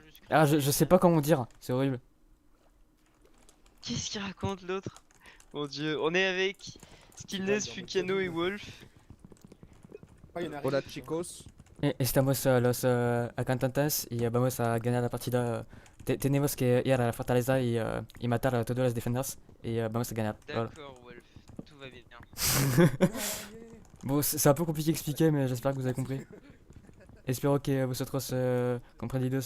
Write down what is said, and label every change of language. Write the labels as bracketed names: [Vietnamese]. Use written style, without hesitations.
[French] Ah, je sais pas comment dire, c'est horrible. Qu'est-ce qu'il raconte l'autre? Mon dieu, on est avec Skillness, Fukiano et Wolf. Ah, il y en a [Spanish] Hola [French] rien. [Spanish] chicos. Estamos los cantantes y vamos a ganar la partida. Tenemos que ir a la fortaleza y matar a todos los defenders y vamos a ganar. [French] Voilà. D'accord, Wolf, tout va bien. Bon, c'est un peu compliqué à expliquer, mais j'espère que vous avez compris. [Spanish] Espero que vosotros comprendidos